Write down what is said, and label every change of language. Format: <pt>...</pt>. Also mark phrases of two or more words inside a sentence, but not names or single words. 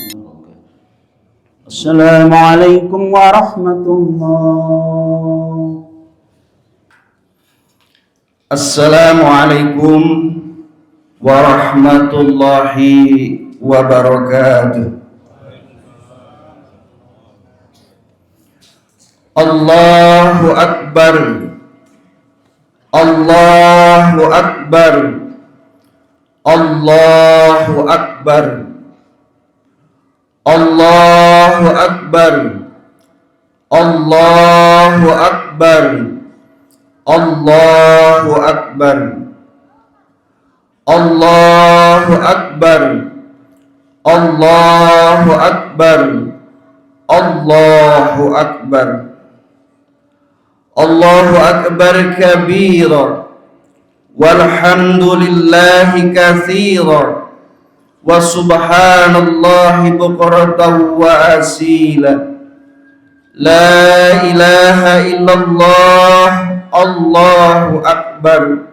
<ar>السلام عليكم ورحمة الله. السلام عليكم ورحمة الله وبركاته. الله أكبر. الله أكبر. الله أكبر الله أكبر. الله أكبر الله أكبر. الله أكبر. الله أكبر الله أكبر. الله أكبر كبيرا والحمد لله كثيرا وسبحان الله بكرة وأصيلا. لا إله إلا الله. الله أكبر.</ar>